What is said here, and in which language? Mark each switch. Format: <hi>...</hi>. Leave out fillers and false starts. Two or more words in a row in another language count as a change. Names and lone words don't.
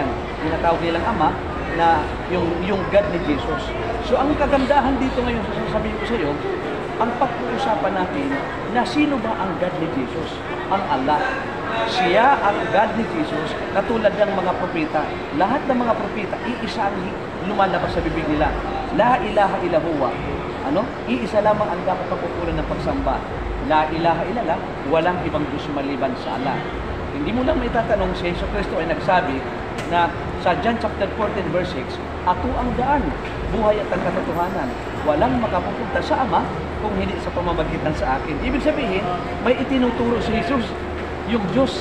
<tl>Tinatawag nilang Ama na yung God ni Jesus. So ang kagandahan dito ngayon, sasabihin ko sa iyo, ang pag-uusapan natin na sino ba ang God ni Jesus? Ang Allah. Siya ang God ni Jesus, katulad ng mga propeta. Lahat ng mga propeta, iisa ang lumalabas sa bibig nila.</tl> <ar>La ilaha illa huwa.</ar> <tl>Iisa lamang ang dapat pagpupunan ng pagsamba.</tl> <ar>La ilaha illallah,</ar> <tl>walang ibang Diyos maliban sa Allah. Hindi mo lang may tatanong, si Jesus Cristo ay nagsabi na sa John</tl> <en>chapter 14 verse 6,</en> <tl>ako ang daan, buhay at ang katotohanan. Walang makapupunta sa Ama kung hindi sa pamamagitan sa akin. Ibig sabihin, may itinuturo si Jesus, yung Diyos.</tl>